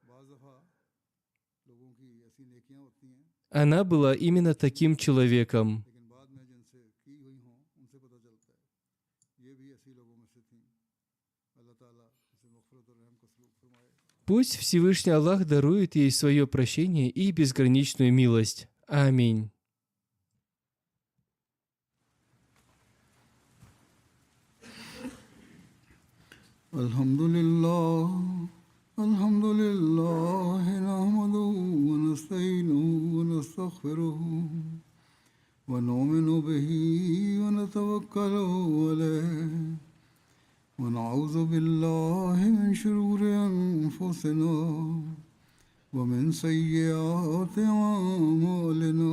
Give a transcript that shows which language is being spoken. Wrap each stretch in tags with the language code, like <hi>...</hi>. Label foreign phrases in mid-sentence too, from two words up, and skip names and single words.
<ru>Она была именно таким человеком. Пусть Всевышний Аллах дарует ей свое прощение и безграничную милость. Аминь.</ru> <ar>الحمد لله الحمد لله نحمده ونستعينه ونستغفره ونؤمن به ونتوكل عليه ونعوذ بالله من شرور أنفسنا ومن سيئات أعمالنا.</ar>